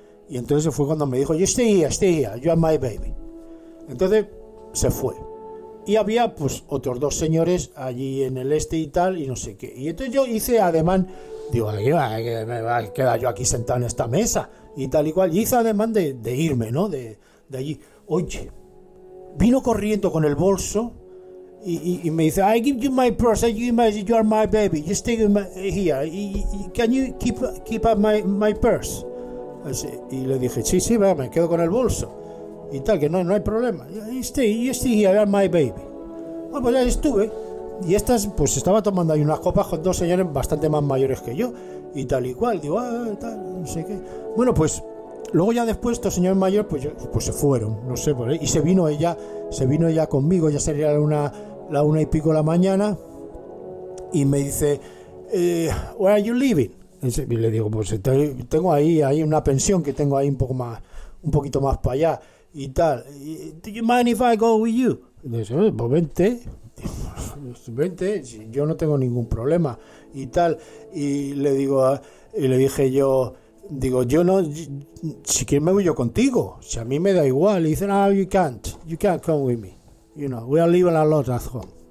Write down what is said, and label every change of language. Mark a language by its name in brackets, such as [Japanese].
[Spanish] Y entonces fue cuando me dijo, [English] you stay here. Stay here. You are my baby. [Spanish] Entonces se fue. Y había pues otros dos señores allí en el este y tal, y no sé qué. Y entonces yo hice ademán. Digo, me voy a quedar yo aquí sentado en esta mesa y tal y cual. Y hice ademán de irme, ¿no? De allí. Oye, vino corriendo con el bolso y me dice, [English] I give you my purse, I give you my, you are my baby, you stay here. Can you keep up my purse? [Spanish] Así, y le dije, sí, sí, me quedo con el bolso. Y tal, que no hay problema. [English] You stay here, you are my baby. [Spanish] Bueno, pues ya estuve. Y estas, pues estaba tomando ahí unas copas con dos señores bastante más mayores que yo, y tal y cual, digo, tal, no sé qué. Bueno, pues, luego ya después, estos señores mayores, pues se fueron, no sé, pues, y se vino ella conmigo, ya sería la una y pico de la mañana, y me dice, [English] where are you living? [Spanish] Y le digo, pues tengo ahí una pensión que tengo ahí un poco más, un poquito más para allá, y tal. [English] Do you mind if I go with you? [Spanish] Y dice, pues vente. Vente, yo no tengo ningún problema y tal, y le digo y le dije yo, digo, yo no, si quieres me voy yo contigo, si a mí me da igual. Y dice, [English] no, you can't come with me, you know, we are living a lot at home.